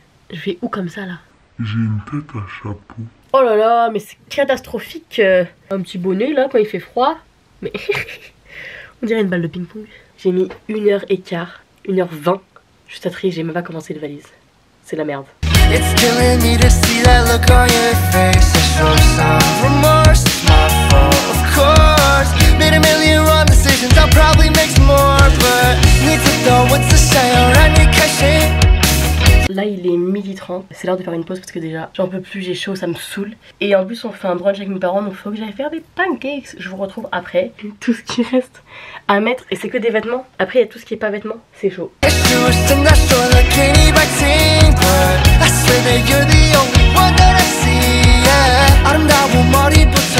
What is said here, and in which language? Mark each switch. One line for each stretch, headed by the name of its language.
French: Je vais où comme ça là? J'ai une tête à chapeau. Oh là là, mais c'est catastrophique. Un petit bonnet là quand il fait froid. Mais on dirait une balle de ping-pong. J'ai mis 1h15, 1h20. Juste à trier, j'ai même pas commencé les valises. C'est la merde.
English: It's killing me to see that look on your face. I show some remorse, it's my fault, of course. Made a million wrong decisions, I'll probably make some more. But need to know what's the say around your caching.
French: Là il est 12h30, c'est l'heure de faire une pause parce que déjà j'en peux plus, j'ai chaud, ça me saoule. Et en plus on fait un brunch avec mes parents donc faut que j'aille faire des pancakes. Je vous retrouve après. Tout ce qui reste à mettre et c'est que des vêtements. Après il y a tout ce qui est pas vêtements, c'est chaud.
English: I swear that you're the only one that I see, yeah.
Korean: 아름다운 머리